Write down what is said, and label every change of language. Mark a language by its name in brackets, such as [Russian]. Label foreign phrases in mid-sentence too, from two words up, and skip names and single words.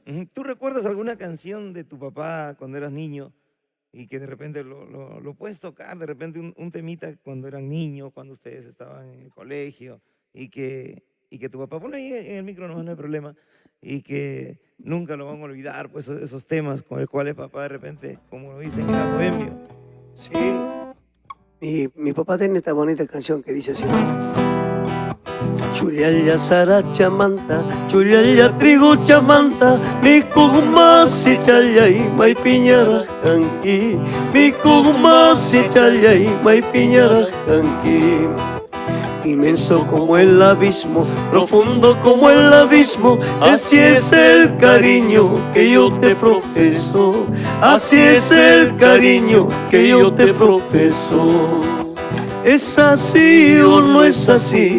[Spanish] ¿tú recuerdas alguna canción de tu papá cuando eras niño y que de repente lo puedes tocar, de repente un temita cuando eran niños, cuando ustedes estaban en el colegio y que tu papá, pone ahí en el micro, no hay problema, y que nunca lo van a olvidar, pues esos temas con los cuales papá de repente, como lo dicen, era bohemio? Sí, mi papá tiene esta bonita canción que dice así, ¿no? [Quechua] Chullalla saracha manta, chullalla trigo chamanta, mi kugmasi challay, may piñara kanki, mi kugmasi challay, may piñara kanki. [Spanish] inmenso como el abismo, profundo como el abismo. Así es el cariño que yo te profeso, así es el cariño que yo te profeso. ¿Es así o no es así?